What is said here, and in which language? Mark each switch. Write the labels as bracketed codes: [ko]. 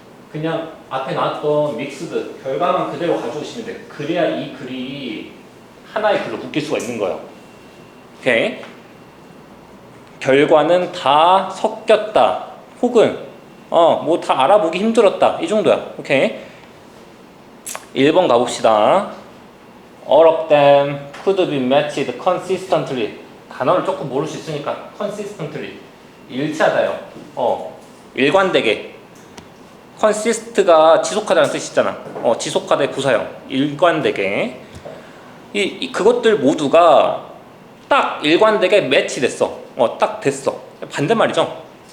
[ko] 그냥 앞에 나왔던 믹스드 결과만 그대로 가져오시면 돼. 그래야 이 글이 하나의 글로 묶일 수가 있는 거예요. 오케이. 결과는 다 섞였다. 혹은 뭐 다 알아보기 힘들었다. 이 정도야. 오케이. 1번 가봅시다. [en] All of them could be matched consistently. [ko] 단어를 조금 모를 수 있으니까 consistently 일치하다요. 일관되게. consist가 지속하다는 뜻이잖아. 지속하다의 부사형. 일관되게. 그것들 모두가 딱 일관되게 매치됐어. 딱 됐어. 반대말이죠.